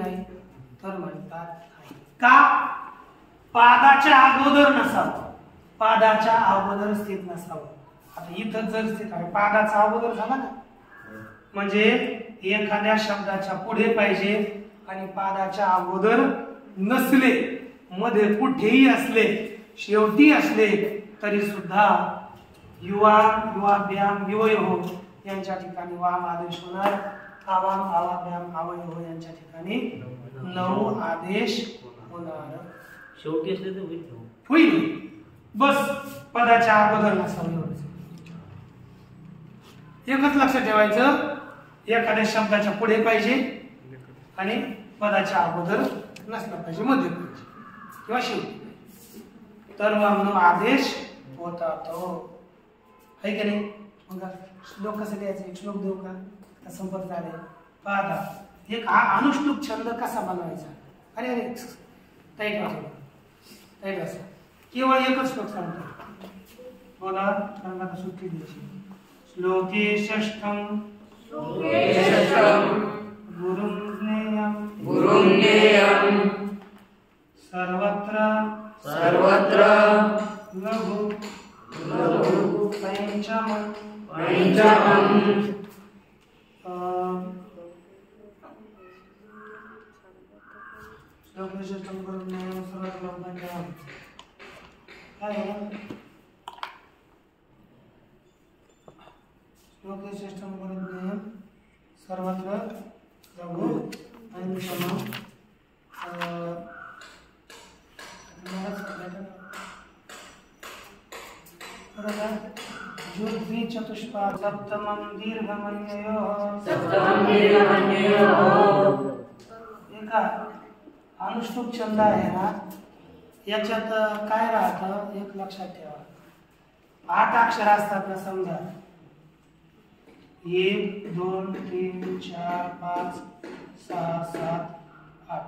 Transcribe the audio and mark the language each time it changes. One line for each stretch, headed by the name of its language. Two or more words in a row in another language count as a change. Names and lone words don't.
Marathi: नाही तर म्हणतात का पादाच्या अगोदर नसावं पादाच्या अगोदर स्थित नसावं आता इथं जर स्थित आहे पादाचा अगोदर झाला ना म्हणजे एखाद्या शब्दाच्या पुढे पाहिजे आणि पादाच्या अगोदर नसले मध्ये कुठेही असले शेवटी असले तरी सुद्धा
Sanskrit: युवा युवाभ्याम युवयो
Marathi: यांच्या ठिकाणी वाम आदेश होणार.
Sanskrit: आवाम आवाभ्याम आवयो
Marathi: यांच्या ठिकाणी नऊ आदेश होणार. शेवटी असले तर होईल. बस पदाच्या अगोदर नसावं एवढंच. एकच लक्षात ठेवायचं, एखाद्या शब्दाच्या पुढे पाहिजे आणि पदाच्या अगोदर नसला पाहिजे, मध्ये पाहिजे किंवा शेवटी. तर मग आदेश होता तो आहे की नाही. मग श्लोक कसं द्यायचं, एक श्लोक देऊ का? आता संपर्क झाले. पाहता एक अनुश्लोक छंद कसा बनवायचा. अरे अरे ताईट वाटलं, ताईट असं केवळ एकच श्लोक सांगतो. बोला, कारण आता सुट्टी द्यायची.
Sanskrit: श्लोके षष्ठम गुरुं ज्ञेयं सर्वत्र लघु पंचमम् श्लोके षष्ठम गुरुं ज्ञेयं सर्वत्र लघु पंचमम्.
Marathi: काय आहे?
Sanskrit: श्लोके षष्ठम गुरुं ज्ञेयं सर्वत्र लघु पंचमम्. जुद्वी चतुष्पाद सप्तमं दीर्घमन्ययोः.
Marathi: एका अनुष्टुप छंद आहे ना, याच्यात काय राहतं एक लक्षात ठेवा. 8 अक्षर असतात ना. समजा 1 2 3 4 5 6 7 8.